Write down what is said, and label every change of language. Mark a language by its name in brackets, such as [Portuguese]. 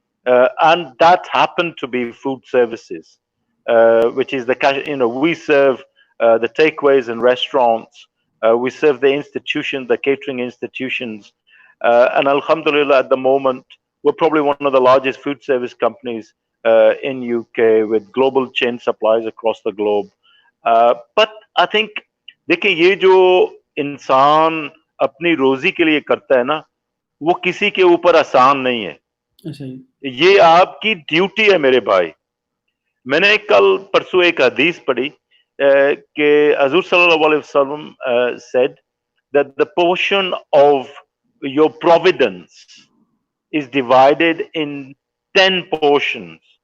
[English] And that happened to be food services, which is we serve the takeaways and restaurants. We serve the institutions, the catering institutions. And alhamdulillah, at the moment, we're probably one of the largest food service companies in UK with global chain supplies across the globe. But I think, [Hindi] देखिए ये जो इंसान अपनी रोजी के लिए करता है ना, वो किसी के ऊपर आसान नहीं है. ये आपकी ड्यूटी है मेरे भाई. मैंने कल परसों एक हदीस पढ़ी कि हजूर सल्लल्लाहु अलैहि वसल्लम [English] said that the portion of your providence is divided in 10 portions.